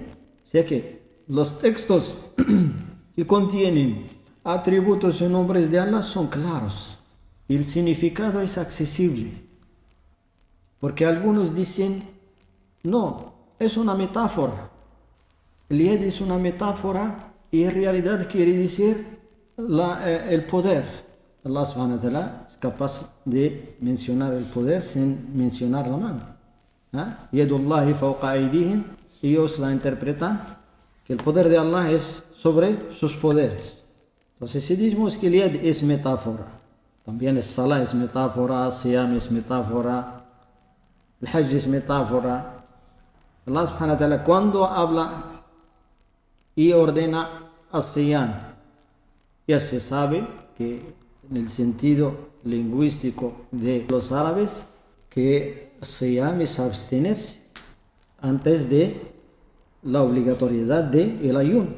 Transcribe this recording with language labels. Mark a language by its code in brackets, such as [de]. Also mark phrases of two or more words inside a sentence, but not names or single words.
[es] O sea que los textos que contienen atributos y nombres de Allah son claros y el significado es accesible. Porque algunos dicen, no, es una metáfora. El yad es una metáfora y en realidad quiere decir el poder. Allah [ar] سبحانه وتعالى [es] es capaz de mencionar el poder sin mencionar la mano. [ar] يد الله فوق أيديهم, [es] ellos la interpretan que el poder de Allah es sobre sus poderes. Entonces si decimos que el yad es metáfora, también el salah es metáfora, siyam es metáfora, el hajj es metáfora. Allah [ar] سبحانه وتعالى [es] cuando habla y ordena a siyam, ya se sabe que en el sentido lingüístico de los árabes que siyam es abstenerse antes de la obligatoriedad del ayuno.